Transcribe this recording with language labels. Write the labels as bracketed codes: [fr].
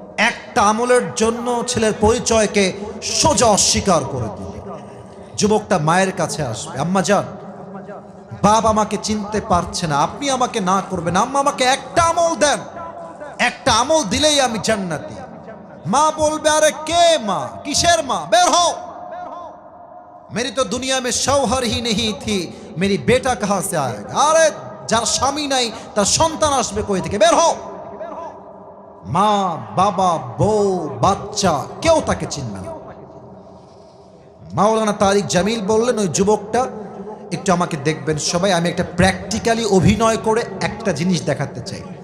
[bn] একটা আমলের জন্য ছেলের পরিচয়কে সোজা অস্বীকার করে দিবে। যুবকটা মায়ের কাছে আসবে, আম্মা জান, বাপ আমাকে চিনতে পারছে না, আপনি আমাকে না করবেন, আম্মা আমাকে একটা আমল দেন, একটা আমল দিলেই আমি জান্নাতি। মা বলবে, আরে কে মা? কিসের মা? বের হও। [hi] मेरी तो दुनिया में शौहर ही नहीं थी, मेरी बेटा कहां से आएगा? [bn] আরে যার স্বামী নাই তার সন্তান আসবে কই থেকে? বের হও। মা, বাবা, বউ, বাচ্চা কেউ তাকে চিনবে না। মাওলানা তারিক জামিল বললেন, ওই যুবকটা একটু আমাকে দেখবেন সবাই, আমি একটা প্র্যাকটিক্যালি অভিনয় করে একটা জিনিস দেখাতে চাই।